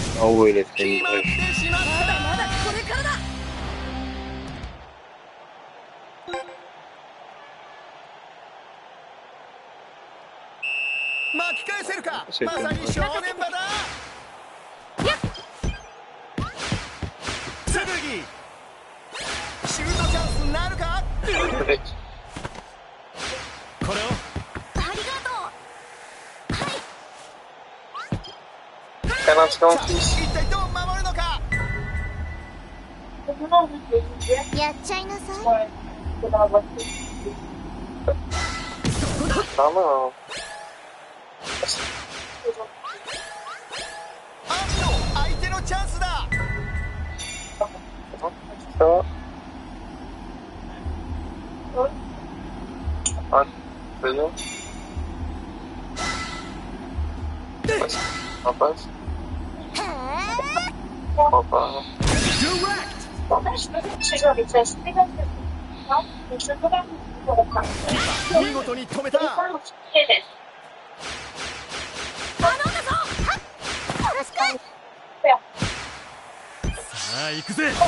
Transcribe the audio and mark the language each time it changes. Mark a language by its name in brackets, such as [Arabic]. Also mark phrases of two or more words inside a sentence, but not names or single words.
[French] où il est très [Japanese] 決まっ [French] brèche. [Japanese] てしまったまだまだこれからだ。巻き返せるか。 [French] C'est [Japanese] まさに正念場だ。剣シュートチャンスになるか。 [French] Peut-être. [Japanese] これをありがとう。はい。 [French] Quel instant [Japanese] さあ一体どう守るのか。やっちゃいなさい。 [French] Pas mal, hein. [Japanese] あっと相手のチャンスだ。 [French] Ça. Ah, c'est bien. Passe. On passe. へ On passe. [Japanese] 見事に止めた。え。頼んだぞ。はっ。よろしく。さあ行くぜ。